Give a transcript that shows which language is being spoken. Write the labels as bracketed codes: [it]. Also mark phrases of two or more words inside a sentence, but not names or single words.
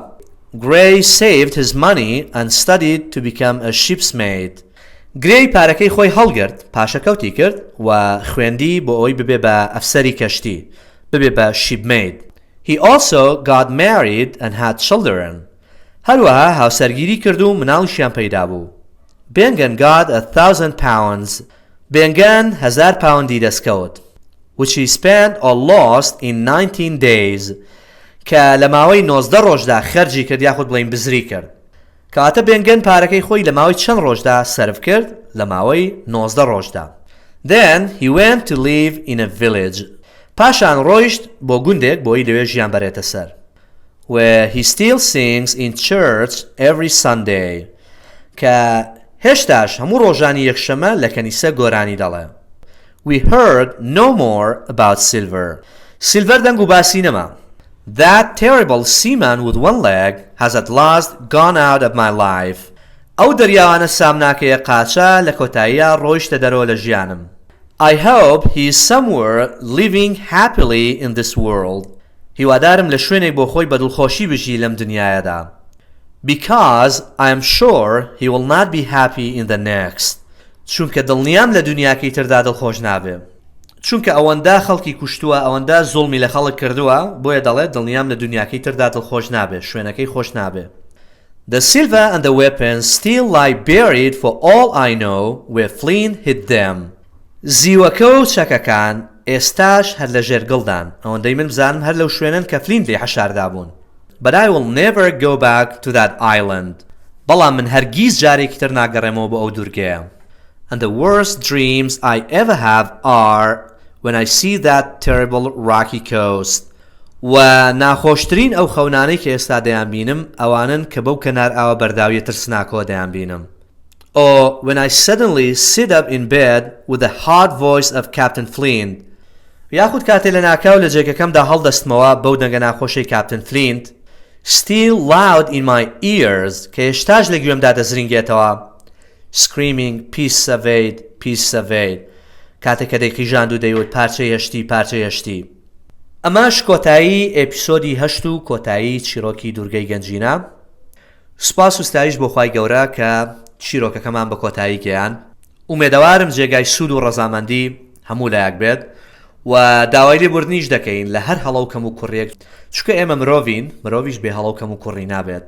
[en] Gray saved his money and studied to become a ship's mate. [ckb] گرێی پارەکەی خۆی هەڵگرت پاشەکەوتی کرد و خوێندی بۆ ئەوی ببێ بە ئەفسەری کەشتی ببێ بە shipmate. [en] He also got married and had children. [ckb] هەروەها هاوسەرگیری کرد و مناڵیشیان پەیدا بوو. [en] Bengan got 1,000 pounds. [ckb] Bengan 1,000 پاوندی دەستکەوت [en] which he spent or lost in 19 days [ckb] کە لە ماوەی 19 ڕۆژدا خەرجی کرد یاخود بڵین بزری کرد. کەواتە بێنگەن پارەکەی خۆی لە ماوەی چەند ڕۆژدا سەرف کرد لە ماوەی 19 ڕۆژدا. [en] Then he went to live in a village. [ckb] پاشان ڕۆیشت بۆ گوندێک بۆی لەوێ ژیان بەرێتە سەر. [en] Where he still sings in church every Sunday. [ckb] کە هێشتاش هەموو ڕۆژانی یەکشەمە لە کەنیسە گۆرانی دەڵێ. [en] We heard no more about Silver. [ckb] Silver دەنگ و باسی نەما. [en] That terrible seaman with one leg has at last gone out of my life. [ckb] ئەو دەریاوانە سامناکەیە قاچە لە کۆتاییە ڕۆیشتە دەرەوە لە ژیانم. [en] I hope he is somewhere living happily in this world. [ckb] هیوادارم لە شوێنێک بۆ خۆی بە دڵخۆشی بژی لەم دنیاەدا. [en] Because I am sure he will not be happy in the next. [ckb] چونکە دڵنیام لە دنیاکەی تردا دڵخۆش نابێ. چونکە ئەوەندە خەڵکی کوشتووە ئەوەندە زوڵمی لە خەڵک کردووە بۆیە دەڵێت دڵنیام لە دنیاکەی تردا دڵخۆش نابێ شوێنەکەی خۆش نابێ. [en] The silver and the weapons still lie buried for all I know where Flynn hid them. [ckb] زیوەکە و چەکەکان ئێستاش هەر لە ژێرگڵدان ئەوەندەی من بزانم هەر لەو شوێنن کە فلین لێ حەشاردا بوون. [en] But I will never go back to that island. [ckb] بەڵام من هەرگیز جارێکی تر ناگەڕێمەوە بۆ ئەو دورگەیە. [en] And the worst dreams I ever have are when I see that terrible rocky coast. [ckb] و ناخۆشترین ئەو خەونانەی کە ئێستا دەیان بینم ئەوانن کە بەو کەنار ئاوە بەرداویە ترسناکەوە دەیان بینم. [en] Or when I suddenly sit up in bed with the hard voice of Captain Flint. [ckb] یاخود کاتێ لە ناکاو لە جێگەکەمدا هەڵدەستمەوە بەو دەنگە ناخۆشەی کاپتن فلینت [en] still loud in my ears [ckb] کە هێشتاش لە گوێمدا دەزرینگێتەوە [en] screaming peace surveyed peace surveyed [ckb] کاتێک کە دەیقیژاند و دەیوت پارچەی هەشتی پارچەی هەشتی. ئەمەش کۆتایی ئێپیسۆدی 8 و کۆتایی چیرۆکی دورگەی گەنجینە. سوپاس و ستایش بۆ خوای گەورە کە چیرۆکەکەمان بە کۆتایی گەیان. ئومێدەوارم جێگای سوود و ڕەزامەندی هەموو لایەک بێت و داوای لێبوردنیش دەکەین لە هەر هەڵە و کەم و کوڕێک چونکە ئێمە مرۆڤیش بێ هەڵە و کەم و کوڕی نابێت.